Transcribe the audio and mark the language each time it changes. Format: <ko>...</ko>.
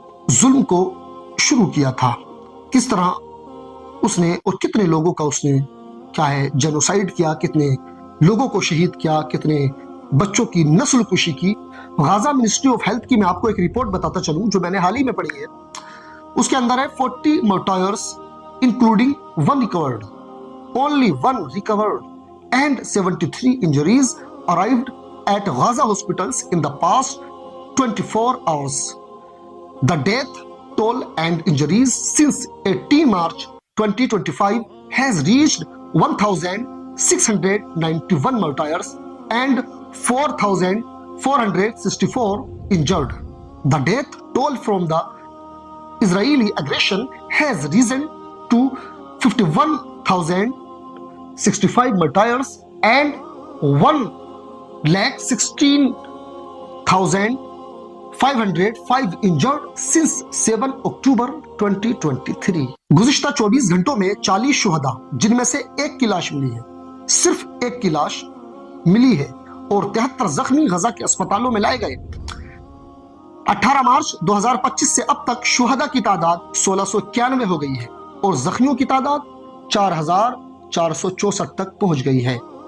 <ur>ظلم کو شروع کیا تھا۔ کس طرح اس نے اور کتنے لوگوں کا اس نے کیا ہے جینوسائیڈ کیا، کتنے لوگوں کو شہید کیا، کتنے بچوں کی نسل کشی کی۔ غازہ منسٹری آف ہیلتھ کی میں آپ کو ایک رپورٹ بتاتا چلوں جو میں نے حال ہی میں پڑھی ہے۔ اس کے اندر ہے</ur> <en>40 martyrs including 1 recovered, only 1 recovered and 73 injuries arrived at Gaza hospitals in the past 24 hours. The death toll and injuries since 18 March 2025 has reached 1,691 martyrs and 4,464 injured. The death toll from the Israeli aggression has risen to 51,065 martyrs and 1,16,505 injured since 7 October 2023.</en> <ur>گزشتہ 24 گھنٹوں میں 40 شہداء، جن میں سے ایک کی لاش ملی ہے، صرف ایک کی لاش ملی ہے، اور 73 زخمی غزہ کے اسپتالوں میں لائے گئے۔ 18 مارچ 2025 سے اب تک شہداء کی تعداد 1691 ہو گئی ہے اور زخمیوں کی تعداد 4,464 تک پہنچ گئی ہے۔</ur>